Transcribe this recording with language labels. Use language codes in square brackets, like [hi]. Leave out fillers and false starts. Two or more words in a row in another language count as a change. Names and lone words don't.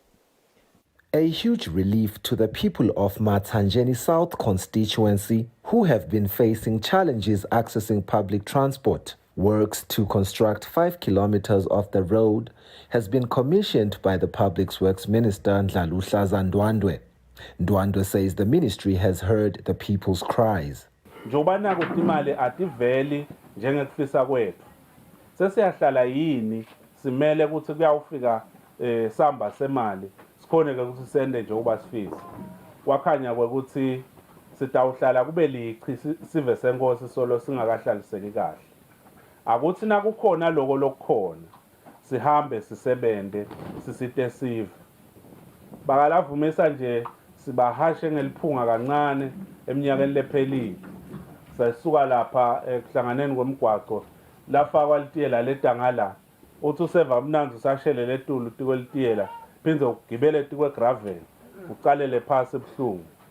[en] A huge relief to the people of Matsanjeni South constituency who have been facing challenges accessing public transport. Works to construct 5 kilometers of the road has been commissioned by the Public Works Minister Ndlaluhlaza Ndwandwe. Ndwandwe says the ministry has heard the people's cries. [ss] Njobana ukuthi imali ativeli njengekufisa kwethu. Sesiyahlala yini simele ukuthi kuyawufika samba semali sikhone ke ukuthi sende nje uba sifisa. Kwakhanya ukuthi sitawuhlala kube lichi sive senkosi solo singakahlaliseki kahle. Akuthi nakukhona lokho lokukhona sihambe sisebende sisite sive bakalavumisa nje sibahashe ngeliphunga kancane eminyakeni lephelile sasuka lapha ekuhlanganeni kwemigwaqo lafakwa litiyela ledangala uthi useva mnanzi usashele letulu tikwe litiyela phindze ugibele tikwe gravel uqalele phasi ebuhlungu